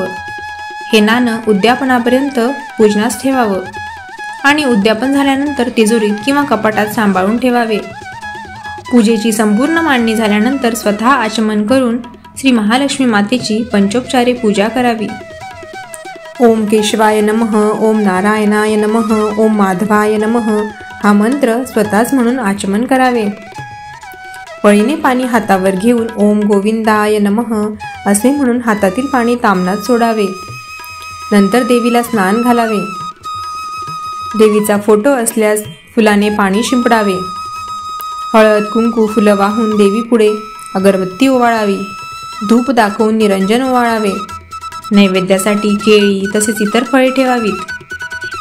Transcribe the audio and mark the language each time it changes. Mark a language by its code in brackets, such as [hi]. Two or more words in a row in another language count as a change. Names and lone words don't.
[mr] हे नाणं उद्यापनापर्यंत पूजनास ठेवावं आणि उद्यापन झाल्यानंतर तिजोरीत किंवा कपाटात सांभाळून ठेवावे. पूजेची संपूर्ण मांडणी झाल्यानंतर स्वतः आचमन करून श्री महालक्ष्मी मातेची पंचोपचारे पूजा करावी. [sa] ओम केशवाय नमः, ओम नारायणाय नमः, ओम माधवाय नमः [mr] हा मंत्र स्वतःच म्हणून आचमन करावे. पळीने पाणी हातावर घेऊन [sa] ओम गोविंदाय नमः [mr] असे म्हणून हातातील पाणी ताम्हणात सोडावे. नंतर देवीला स्नान घालावे. देवीचा फोटो असल्यास फुलाने पाणी शिंपडावे. हळद, कुंकू, फुलं वाहून देवीपुढे अगरबत्ती ओवाळावी. धूप दाखवून निरंजन ओवाळावे. नैवेद्यासाठी केळी तसेच इतर फळे ठेवावीत.